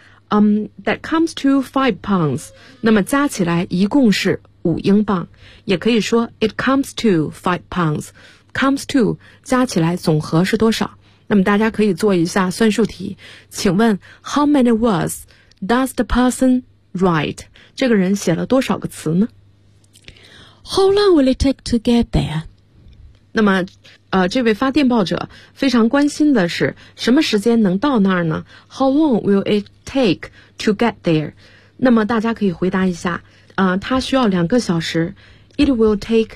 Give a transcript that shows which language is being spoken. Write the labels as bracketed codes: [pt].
[en] That comes to 5 pounds. [zh] 那么加起来一共是5英镑，也可以说 [en] it comes to 5 pounds. [zh] Comes to 加起来总和是多少？那么大家可以做一下算术题，请问 [en] how many words does the person write? [zh] 这个人写了多少个词呢？ [en] How long will it take to get there? [zh] 那么这位发电报者非常关心的是什么时间能到那儿呢？ [en] How long will it take to get there? [zh] 那么大家可以回答一下，他需要2个小时。 [en] It will take